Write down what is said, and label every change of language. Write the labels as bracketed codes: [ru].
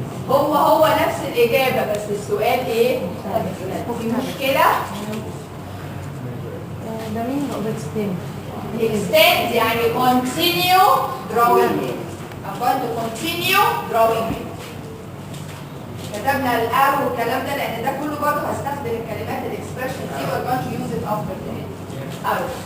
[ar] هو نفس الإجابة بس السؤال إيه؟ في مشكلة؟ [en] The meaning of extend. Extend [ar] يعني [en] continue drawing it. I'm going to continue drawing it. [ar] كتبنا الأر والكلام ده لأن ده كله برضه هستخدم الكلمات الإكسبريشن دي [en] we're going to use it after the [ar] أر.